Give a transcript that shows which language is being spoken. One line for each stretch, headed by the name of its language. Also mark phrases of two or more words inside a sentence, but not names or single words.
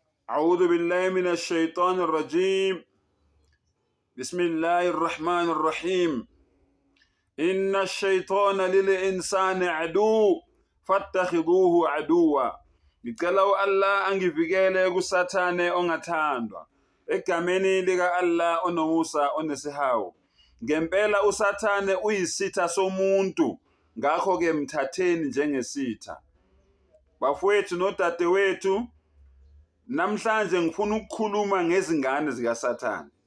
Arabic: أعوذ بالله من الشيطان الرجيم. بسم الله الرحمن الرحيم. إن الشيطان للإنسان عدو فاتخذوه عدوا.
Zulu: Ngicela Allah angivikele kusathane ongathandwa egameni lika Allah onomusa onesihawu. Ngempela usathane uyisitha somuntu, ngakho ke mthatheni njengesitha. Bafowethu nodadewethu, namhlanje ngifuna ukukhuluma ngezingane zikaSathane.